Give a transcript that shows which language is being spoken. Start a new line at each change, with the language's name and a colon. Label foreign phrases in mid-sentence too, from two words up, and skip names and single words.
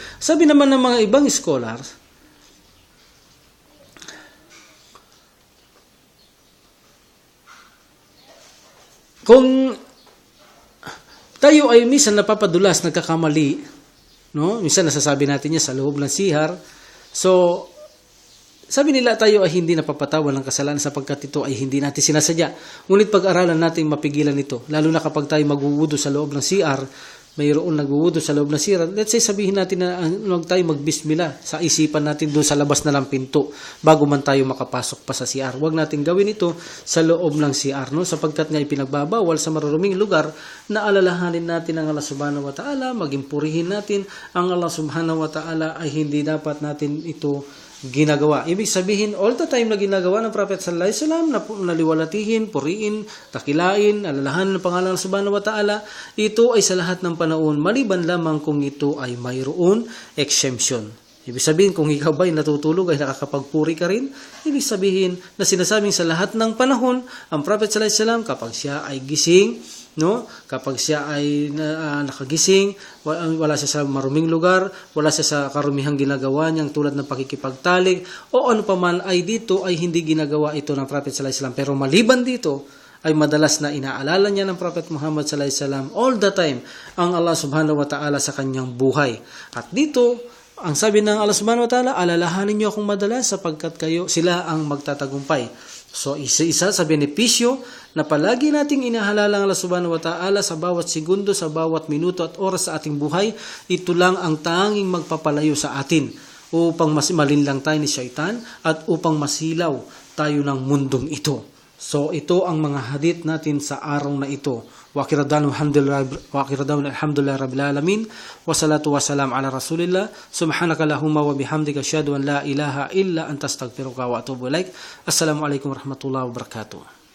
Filipino: Sabi naman ng mga ibang scholars, kung tayo ay minsan napapadulas, nagkakamali, no? Minsan nasasabi natin niya sa loob ng CR. So, sabi nila tayo ay hindi napapatawan ng kasalanan sapagkat ito ay hindi natin sinasadya. Ngunit pag-aralan natin mapigilan ito. Lalo na kapag tayo magwuwudo sa loob ng CR, mayroon nagwuwudo sa loob ng CR.
English: Let's say
Filipino: sabihin natin na huwag tayo magbismillah sa isipan natin doon sa labas na lang pinto bago man tayo makapasok pa sa CR. Huwag natin gawin ito sa loob ng CR, no? Sapagkat nga ipinagbabawal sa maruruming lugar na alalahanin natin ang Allah
Arabic: سبحانه وتعالى,
Filipino: maging purihin natin ang Allah
Arabic: سبحانه وتعالى
Filipino: ay hindi dapat natin ito ginagawa. Ibig sabihin,
English: all the time
Filipino: na ginagawa ng Prophet
Arabic: صلى الله عليه وسلم
Filipino: na naliwalatihin, puriin, takilain, alalahanin ng pangalan ng
Arabic: سبحانه وتعالى,
Filipino: ito ay sa lahat ng panahon, maliban lamang kung ito ay mayroon exemption. Ibig sabihin, kung ikaw ba'y natutulog ay nakakapagpuri ka rin, ibig sabihin na sinasabing sa lahat ng panahon, ang Prophet
Arabic: صلى الله عليه وسلم
Filipino: kapag siya ay gising, no? Kapag siya ay nakagising, wala siya sa maruming lugar, wala siya sa karumihang ginagawa niyang tulad ng pakikipagtalik o ano paman ay dito ay hindi ginagawa ito ng Prophet
Arabic: صلى الله عليه وسلم.
Filipino: Pero maliban dito ay madalas na inaalala niya ng Prophet Muhammad
Arabic: صلى الله عليه وسلم
English: all the time
Filipino: ang Allah
Arabic: سبحانه وتعالى
Filipino: sa kanyang buhay. At dito, ang sabi ng Allah
Arabic: سبحانه وتعالى,
Filipino: alalahanin niyo akong madalas sapagkat sila ang magtatagumpay. So, isa-isa sa benepisyo na palagi nating inahalala ang Allah
Arabic: سبحانه وتعالى
Filipino: sa bawat segundo, sa bawat minuto at oras sa ating buhay, ito lang ang tanging magpapalayo sa atin upang mas malinlang tayo ni Shaitan at upang masilaw tayo ng mundong ito. So ito ang mga hadith natin sa araw na ito.
Arabic: وآخر الحمد لله رب العالمين والصلاة والسلام على رسول الله سبحانك اللهم وبحمدك أشهد أن لا إله إلا أنت أستغفرك وأتوب إليك. السلام عليكم ورحمة الله وبركاته.